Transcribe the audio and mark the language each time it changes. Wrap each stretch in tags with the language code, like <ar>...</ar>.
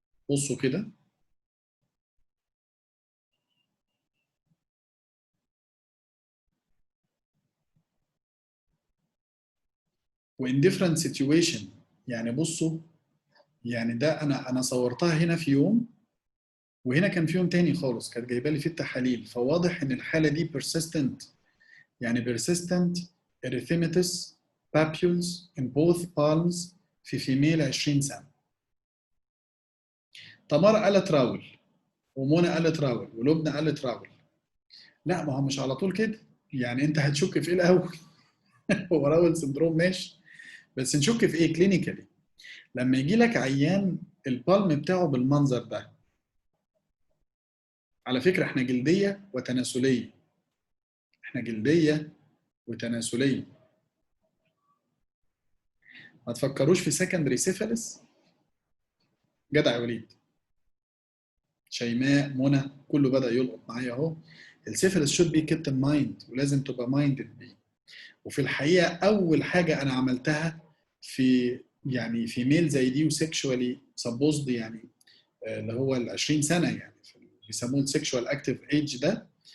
<ar>بصوا كده،</ar> <en>وin different situation.</en> <ar>يعني بصوا، يعني ده انا صورتها هنا في يوم، وهنا كان في يوم تاني خالص، كانت جايبه لي فيه التحاليل. فواضح ان الحاله دي persistent، يعني</ar> <en>persistent erythematous papules in both palms</en> <ar>في فيميل 20 سنة. تمار قالت راول، ومنى قالت راول، ولبنى قالت راول. لا، ما هو مش على طول كده، يعني انت هتشك في ايه الاول؟ هو راول سندروم ماشي، بس نشك في ايه كلينيكالي؟ لما يجي لك عيان البالم بتاعه بالمنظر ده. على فكرة احنا جلدية وتناسلية، احنا جلدية وتناسلية. ما تفكروش في سكندري سيفاليس. جدع يا وليد، شيماء، منى، كله بدأ يلقط معايا اهو.</ar> <en>السيفاليس should be kept in mind،</en> <ar>ولازم تبقى</ar> <en>minded بيه.</en> <ar>وفي الحقيقة أول حاجة أنا عملتها في في ميل زي دي وسيكشوالي سبوزد، يعني اللي هو ال 20 سنة، يعني بيسموه</ar> <en>السيكشوال active age</en> <ar>ده.</ar>